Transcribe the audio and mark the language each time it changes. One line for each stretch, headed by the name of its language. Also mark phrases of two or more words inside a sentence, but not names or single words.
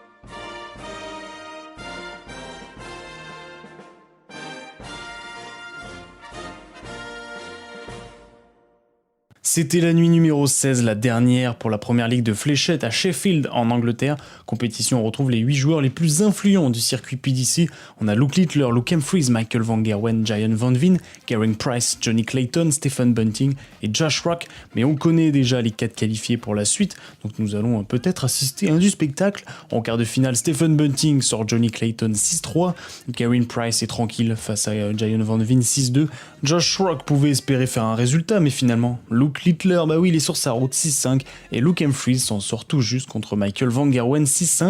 French: C'était la nuit numéro 16, la dernière pour la première ligue de fléchettes à Sheffield en Angleterre. Compétition, on retrouve les 8 joueurs les plus influents du circuit PDC. On a Luke Littler, Luke Humphries, Michael Van Gerwen, Jyon Van Veen, Geraint Price, Johnny Clayton, Stephen Bunting et Josh Rock. Mais on connaît déjà les 4 qualifiés pour la suite, donc nous allons peut-être assister à un du spectacle. En quart de finale, Stephen Bunting sort Johnny Clayton 6-3. Geraint Price est tranquille face à Jyon Van Veen 6-2. Josh Rock pouvait espérer faire un résultat, mais finalement, Luke Littler, bah oui, il est sur sa route 6-5 et Luke Humphries s'en sort tout juste contre Michael Van Gerwen 6-5.